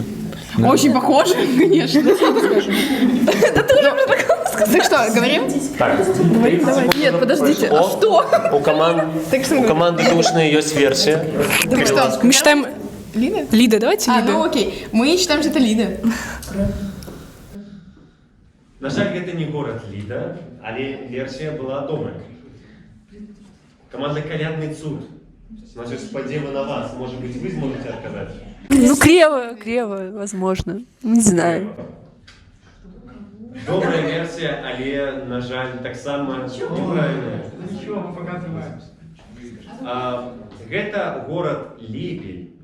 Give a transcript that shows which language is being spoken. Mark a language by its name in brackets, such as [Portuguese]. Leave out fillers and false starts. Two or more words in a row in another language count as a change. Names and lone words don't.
[Russian] Очень похоже, конечно. Так что, говорим? Так. Говорим, давай. Нет, подождите. А что? У команды душная есть версия. Так что, мы считаем... Лида? Лида, давайте Лида. Ну окей, мы считаем, что это Лида. [Belarusian] На жаль, гэта не город Ліда, але версія была добрая. Команда «Колядный цуд». [Russian] Значит, спадзева на вас. Может быть, вы сможете отказать? Ну, криво, возможно. Не знаю. [Belarusian] Добрая версія, але, на жаль, таксама неправильная. Гэта город Липель.